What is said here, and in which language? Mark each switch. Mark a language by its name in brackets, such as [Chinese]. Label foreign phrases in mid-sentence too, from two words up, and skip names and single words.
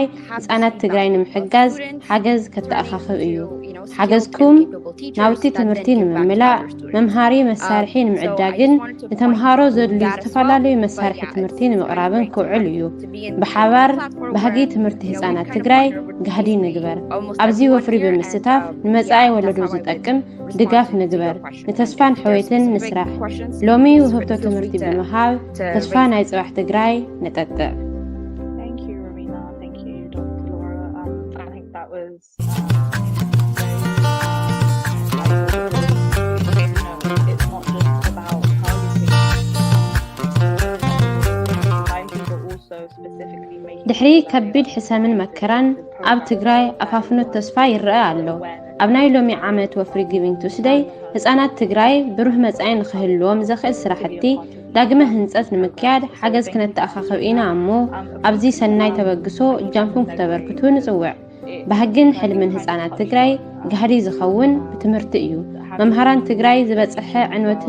[Tigrinya] ህፃናት ትግራይ ንምሕጋዝ ሓገዝ ከተኣኻኽብ እዩ ሓገዝኩም ናውቲ ትምህርቲ ንምምላእ መምሃሪ መሳርሒ ንምዕዳግን ንተምሃሮ ዘድልዩ ዝተፈላለዩ መሳርሒ ትምህርቲ ንምቕራብን ክውዕል እዩ ብሓባር ባህጊ ትምህርቲ ህፃናት ትግራይ ጋህዲ ንግበር ኣብዚ ወፍሪ ብምስታፍ ንመጻኢ ወለዶ ዝጠቅም ድጋፍ ንግበር ንተስፋን ሕወይትን ንስራሕ ሎሚ ውህብቶ ትምህርቲ ብምሃብ ተስፋ ናይ ጽባሕ ትግራይ ነጠጥዕ [English] Thank you, Romina. Thank you, Dr. Laura. I think that was it's not just about targeting society, but also specifically making [Tigrinya] ድሕሪ ከቢድ ሕሰምን መከራን ኣብ ትግራይ ኣፋፍኖት ተስፋ ይረአ ኣሎ ኣብ ናይ ሎሚ ዓመት ወፍሪ ጊቪንግ ቱስደይ ህፃናት ትግራይ ብሩህ መጻኢ ንኽህልዎም ዘኽእል ስራሕቲ ዳግመ ህንፀት ንምክያድ ሓገዝ ክነተኣኻኽብ ኢና እሞ ኣብዚ ሰናይ ተበግሶ እጃምኩም ክተበርክቱ ንፅውዕ ባህግን ሕልምን ህፃናት ትግራይ ጋህዲ ዝኸውን ብትምህርቲ እዩ መምሃራን ትግራይ ዝበፅሐ ዕንወትን